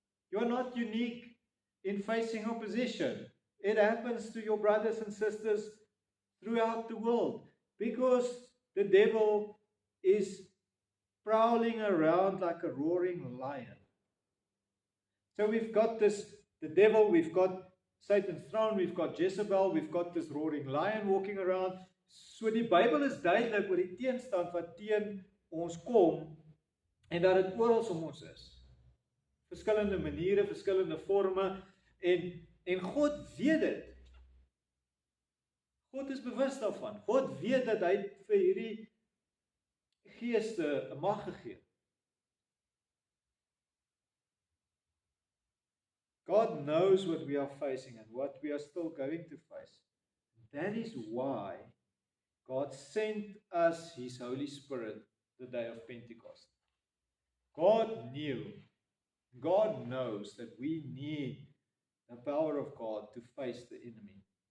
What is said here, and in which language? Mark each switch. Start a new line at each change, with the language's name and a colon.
English: You're not unique in facing opposition. It happens to your brothers and sisters throughout the world because the devil is prowling around like a roaring lion. So we've got the devil, we've got Satan's throne, we've got Jezebel, we've got this roaring lion walking around.
Afrikaans: So die Bybel is duidelik oor die teenstand wat teen ons kom en dat dit oral om ons is. Verskillende maniere, verskillende forme en God weet dit. God is bewus daarvan. God weet dat hy vir hierdie geeste 'n mag gegee.
English: God knows what we are facing and what we are still going to face. That is why God sent us His Holy Spirit the day of Pentecost. God knew, God knows that we need the power of God to face the enemy.